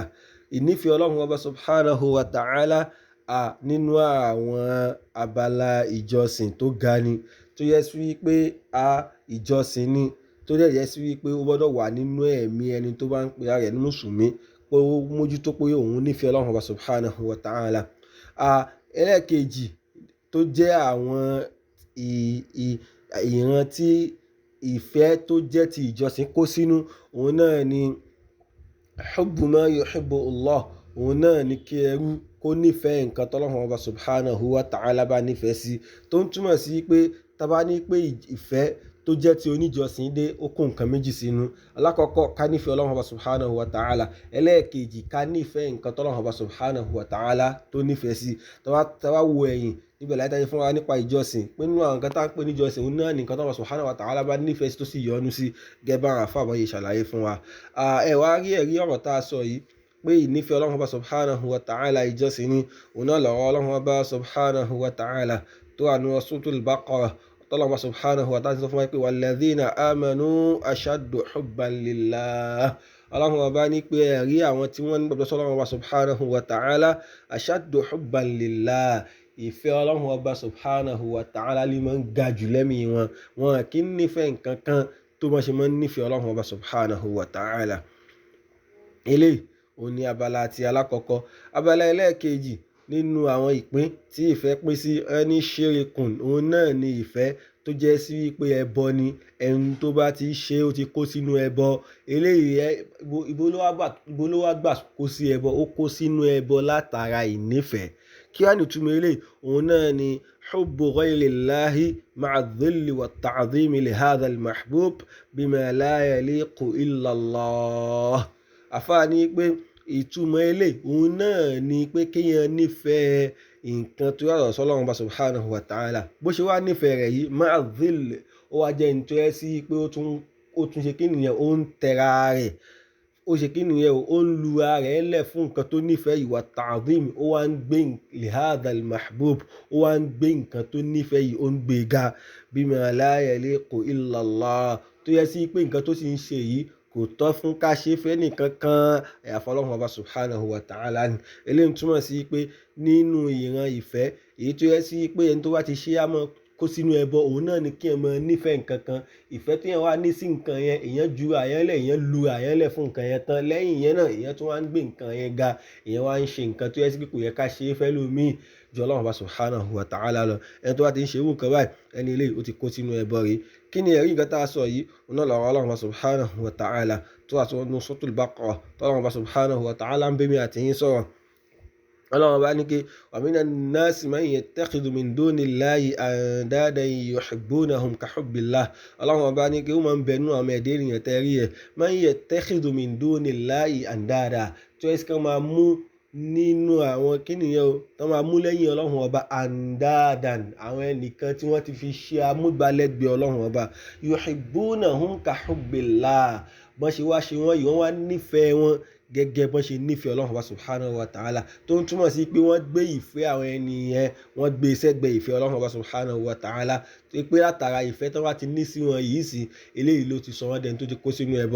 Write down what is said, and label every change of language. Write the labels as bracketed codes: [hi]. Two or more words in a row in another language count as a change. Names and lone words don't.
[yo] Ìnífẹ̀ẹ́ Ọlọ́hun Ọba [ar] سبحانه وتعالى [yo] nínú àwọn abala ìjọsìn tó ga ni, tó yẹ sí wípé ìjọsìn ni, tó dẹ̀ yẹ sí wípé ó gbọ́dọ̀ wà nínú ẹ̀mí ẹni tó bá ń pe ara rẹ̀ ní mùsùlùmí, pé ó mójútó pé òun nífẹ̀ẹ́ Ọlọ́hun Ọba [ar] سبحانه وتعالى. [yo] Ẹlẹ́ẹ̀kejì tó jẹ́ àwọn ìran tí ìfẹ́ tó jẹ́ ti ìjọsìn kó sínú, òun náà ni [ar] حب ما يحب الله, [yo] òun náà ni kí ẹrú kó nífẹ̀ẹ́ nǹkan t'Ọlọ́hun Ọba [ar] سبحانه وتعالى [yo] bá nífẹ̀ẹ́ sí, tó ń túmọ̀ sí pé tá bá ní pé ìfẹ́ tó jẹ́ ti oníjọsìn dé ó kó nǹkan méjì sínú. Alákọ̀ọ́kọ́ ká nífẹ̀ẹ́ Ọlọ́hun Ọba [ar] سبحانه وتعالى, [yo] ẹlẹ́ẹ̀kejì ká nífẹ̀ẹ́ nǹkan t'Ọlọ́hun Ọba [ar] سبحانه وتعالى [yo] tó nífẹ̀ẹ́ sí. Tá bá wo ẹ̀yìn níbẹ̀ láti tàyè fún wa nípa ìjọsìn, pé nínú àwọn nǹkan tá ń pè ní ìjọsìn òun náà ni nǹkan t'Ọlọ́hun Ọba [ar] سبحانه وتعالى [yo] bá nífẹ̀ẹ́ sí tó sì yọ́nú sí, gẹ́gẹ́ bá àwọn àfáà bá yẹ ṣàlàyé fún wa. Ẹ wá rí ẹ̀rí ọ̀rọ̀ tá a sọ yìí pé ìnífẹ̀ẹ́ Ọlọ́hun Ọba [ar] سبحانه وتعالى [yo] ìjọsìn ni, òun náà lọ́rọ̀ Ọlọ́hun Ọba [ar] سبحانه وتعالى [yo] tó wà nínú Suratul Baqarah. Ọlọ́hun Ọba [ar] سبحانه وتعالى [yo] sọ fún wa pé [ar] والذين آمنوا أشد حبا لله. [yo] Ọlọ́hun Ọba ní pé ẹ̀rí àwọn tí wọ́n nígbàgbọ́ sí Ọlọ́hun Ọba [ar] سبحانه وتعالى أشد حبا لله, [yo] ìfẹ́ Ọlọ́hun Ọba [ar] سبحانه وتعالى [yo] lè máa ń ga jù lẹ́mìí wọn. Wọn kì í nífẹ̀ẹ́ nǹkan kan tó bá ṣe máa ń nífẹ̀ẹ́ Ọlọ́hun Ọba [ar] سبحانه وتعالى. [yo] Eléyìí òun ni abala ti alákọ̀ọ́kọ́. Abala ẹlẹ́ẹ̀kejì nínú àwọn ìpín tí ìfẹ́ pín sí ẹni ṣírikùn, òun náà ni ìfẹ́ tó tó jẹ́ sí pé ẹbọ ni, ẹni tó bá ti ṣe ó ti kó sínú ẹbọ. Eléyìí ibo ló wá gbà kó sí ẹbọ, ó kó sínú ẹbọ látara ìnífẹ̀ẹ́. Kí wá ní ìtumọ̀ eléyìí? Òun náà ni [ar] حب غير الله مع ذل وتعظيم لهذا المحبوب بما لا يليق إلا الله. [yo] Àfáà ní pé ìtumọ̀ eléyìí òun náà ni pé kéèyàn nífẹ̀ẹ́ nǹkan tó yàtọ̀ sọ́lọ́run bá [ar] سبحانه وتعالى. [yo] Bó ṣe wá nífẹ̀ẹ́ rẹ̀ yìí [ar] مع ذل, [yo] ó wá jẹ́ ní tó yẹ sí pé ó tún ṣe kí nìyẹn, ó ń tẹra rẹ̀, ó ṣe kí nìyẹn, ó ń lu ara rẹ̀ lẹ̀ fún nǹkan tó nífẹ̀ẹ́ yìí, [ar] وتعظيم, [yo] ó wá ń gbé [ar] لهذا المحبوب, [yo] ó wá ń gbé nǹkan tó nífẹ̀ẹ́ yìí, ó ń gbé ga [ar] بما لا يليق إلا الله, [yo] tó yẹ sí pé nǹkan tó sì ń ṣe yìí kò tọ́ fún ká ṣe fẹ́ nìkan kan àyàfi Ọlọ́run Ọba [ar] سبحانه وتعالى [yo] ni. Eléyìí túmọ̀ sí pé nínú ìran ìfẹ́ èyí tó yẹ sí pé ẹni tó bá ti ṣe á mọ́ kó sínú ẹbọ, òun náà ni kí ẹ mọ nífẹ̀ẹ́ nǹkan kan. Ìfẹ́ tí èèyàn wá ní sí nǹkan yẹn, èèyàn ju àyàn lẹ̀, èèyàn lu àyàn lẹ̀ fún nǹkan yẹn tán, lẹ́yìn yẹn náà èèyàn tún wá ń gbé nǹkan yẹn ga, èèyàn wá ń ṣe nǹkan tó yẹ sí pé kò yẹ ká ṣe é fẹ́ lómìn ju Ọlọ́run Ọba [ar] سبحانه وتعالى [yo] lọ. Ẹni tó bá ti ń ṣe irú nǹkan báyìí, ẹni eléyìí ó ti kó sínú ẹbọ rẹ̀. Kí ni ẹ̀rí nǹkan tá a sọ yìí? Òun náà lọ́rọ̀ Ọlọ́run Ọba [ar] سبحانه وتعالى [yo] tó wà nínú Suratul Baqarah, tó Ọlọ́run Ọba [ar] سبحانه وتعالى [yo] ń bẹ́ mi àti yín sọ̀rọ̀. Ọlọ́run bá ní pé [ar] ومن الناس من يتخذ من دون الله أندادا يحبونهم كحب الله. [yo] Ọlọ́run bá ní pé ó máa ń bẹnu àwọn ẹ̀dẹ́ ènìyàn tẹ́rí ẹ̀, [ar] من يتخذ من دون الله أندادا, [yo] tó ẹ́ sì kan máa mú nínú àwọn kíníyàn o, tó máa mú lẹ́yìn Ọlọ́run Ọba andadan, àwọn ẹnìkan tí wọ́n ti fi ṣe amúgbálẹ́gbẹ̀ẹ́ Ọlọ́run Ọba, [ar] يحبونهم كحب الله, [yo] bọ́n ṣe wá ṣe wọ́n yìí, wọ́n wá nífẹ̀ẹ́ wọn gẹ́gẹ́ bọ́n ṣe nífẹ̀ẹ́ Ọlọ́run Ọba [ar] سبحانه وتعالى, [yo] tó ń túmọ̀ sí pé wọ́n gbé ìfẹ́ àwọn ẹni yẹn, wọ́n gbé sẹ́gbẹ̀ẹ́ ìfẹ́ Ọlọ́run Ọba [ar] سبحانه وتعالى, [yo] tó pé látara ìfẹ́ tó wá ti ní sí wọn yìí sí, eléyìí ló ti sọ wọ́n dẹni tó ti kó sínú ẹbọ.